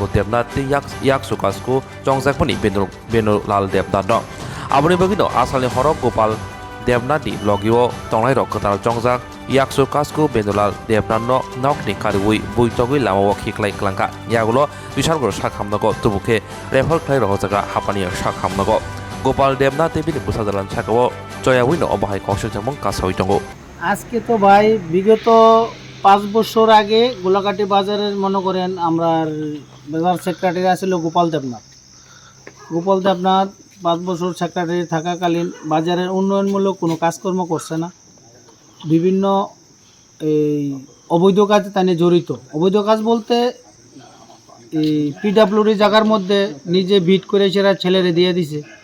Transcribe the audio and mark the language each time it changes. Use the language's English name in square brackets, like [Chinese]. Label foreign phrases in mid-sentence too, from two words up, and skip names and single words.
[Kok Borok] Devnath tei Yaksu kasko chongjakboni Benulal Devnath no aboni bagino asalni horok Gopal Devnathni logio tongrairok ketal chongjak Yaksu kasko Benulal Devnath no nokni kariui buitogui lamao khiklai klangka yagulo bisargor sakhamnago tubuke refer khlai rojaga hapani sakhamnago Gopal Devnath tebini busadalan sakao joyawino obahai kongsiljamong kasoi tongo [Bangla] আজকে তো ভাই বিগত 5 বছর আগে গোলাঘাটি বাজারের মনে করেন আমরা বাজার সেক্রেটারি ছিল গোপাল দেবনাথ 5 বছর সেক্রেটারি থাকাকালীন বাজারের উন্নয়নমূলক কোনো কাজকর্ম করছে না বিভিন্ন এই অবৈধ কাজে তানে জড়িত অবৈধ কাজ বলতে এই পিডব্লিউডি জায়গার মধ্যে নিজে বিট করে সেরা ছেলেরে দিয়ে দিছে